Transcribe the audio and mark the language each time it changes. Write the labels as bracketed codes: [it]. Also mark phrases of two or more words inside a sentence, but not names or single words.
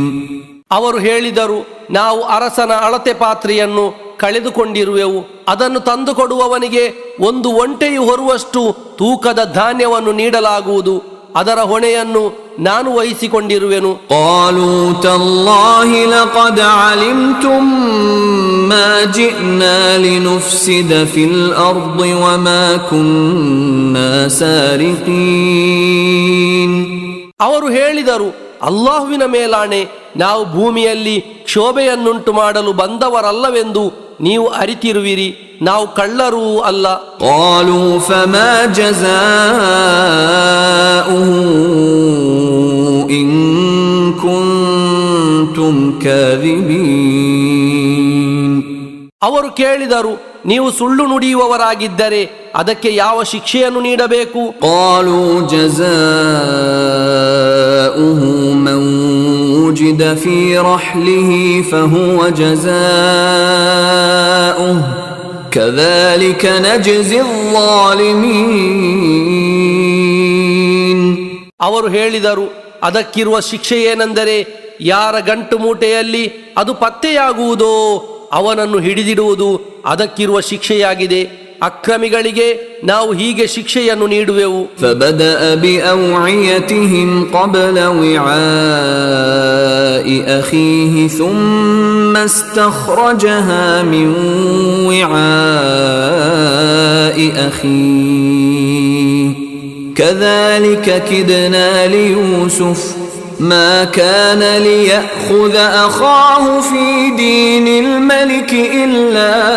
[kn] ಅವರು ಹೇಳಿದರು, ನಾವು ಅರಸನ ಅಳತೆ ಪಾತ್ರೆಯನ್ನು ಕಳೆದುಕೊಂಡಿರುವೆವು. ಅದನ್ನು ತಂದುಕೊಡುವವನಿಗೆ ಒಂದು ಒಂಟೆಯು ಹೊರುವಷ್ಟು ತೂಕದ ಧಾನ್ಯವನ್ನು ನೀಡಲಾಗುವುದು. ಅದರ ಹೊಣೆಯನ್ನು ನಾನು ವಹಿಸಿಕೊಂಡಿರುವೆನು. [ar] قالوا تالله لقد علمتم ما جئنا لنفسد في الأرض وما كنا سارقين. [kn] ಅವರು ಹೇಳಿದರು, ಅಲ್ಲಾಹುವಿನ ಮೇಲಾಣೆ, ನಾವು ಭೂಮಿಯಲ್ಲಿ ಕ್ಷೋಭೆಯನ್ನುಂಟು ಮಾಡಲು ಬಂದವರಲ್ಲವೆಂದು ನೀವು ಅರಿತಿರುವಿರಿ, ನಾವು ಕಳ್ಳರೂ ಅಲ್ಲ. [ar] قالوا فما جزاؤه إن كنتم كاذبين. [kn] ಅವರು ಕೇಳಿದರು, ನೀವು ಸುಳ್ಳು ನುಡಿಯುವವರಾಗಿದ್ದರೆ ಅದಕ್ಕೆ ಯಾವ ಶಿಕ್ಷೆಯನ್ನು ನೀಡಬೇಕು? [ar] قالوا جزاؤه من وجد في رحله فهو جزاؤه كذلك نجزي الظالمين. [kn] ಅವರು ಹೇಳಿದರು, ಅದಕ್ಕಿರುವ ಶಿಕ್ಷೆ ಏನೆಂದರೆ, ಯಾರ ಗಂಟು ಮೂಟೆಯಲ್ಲಿ ಅದು ಪತ್ತೆಯಾಗುವುದೋ ಅವನನ್ನು ಹಿಡಿದಿಡುವುದು ಅದಕ್ಕಿರುವ ಶಿಕ್ಷೆಯಾಗಿದೆ. ಅಕ್ರಮಿಗಳಿಗೆ ನಾವು ಹೀಗೆ ಶಿಕ್ಷೆಯನ್ನು ನೀಡುವೆವು. [ar] فبدأ بأوعيتهم قبل وعاء أخيه ثم استخرجها من وعاء أخيه كذلك كدنا ليوسف ما كان ليأخذ أخاه في دين الملك إلا